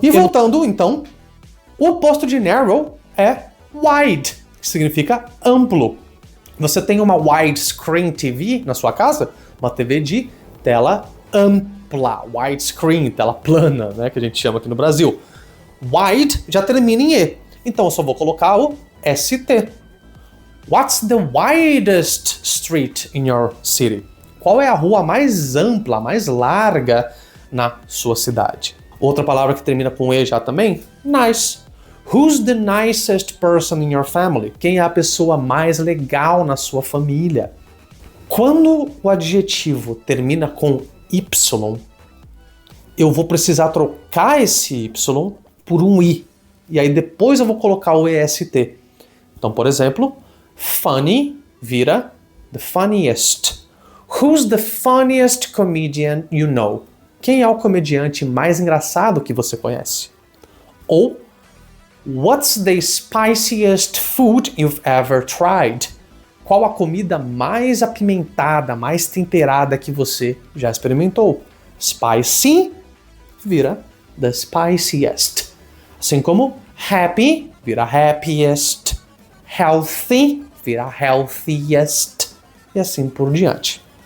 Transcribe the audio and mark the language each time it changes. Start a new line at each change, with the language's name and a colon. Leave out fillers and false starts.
Portuguese: E voltando, então, o oposto de narrow é wide, que significa amplo. Você tem uma widescreen TV na sua casa, uma TV de tela ampla, widescreen, tela plana, né, que a gente chama aqui no Brasil. Wide já termina em E, então eu só vou colocar o ST.
English: What's the widest street in your city?
Portuguese: Qual é a rua mais ampla, mais larga na sua cidade? Outra palavra que termina com E já também, nice.
English: Who's the nicest person in your family?
Portuguese: Quem é a pessoa mais legal na sua família? Quando o adjetivo termina com Y, eu vou precisar trocar esse Y por um I. E aí depois eu vou colocar o EST. Então, por exemplo, funny vira
English: the funniest. Who's the funniest comedian you know?
Portuguese: Quem é o comediante mais engraçado que você conhece?
English: Ou what's the spiciest food you've ever tried?
Portuguese: Qual a comida mais apimentada, mais temperada que você já experimentou?
English: Spicy vira the spiciest.
Portuguese: Assim como happy vira happiest, healthy vira healthiest e assim por diante.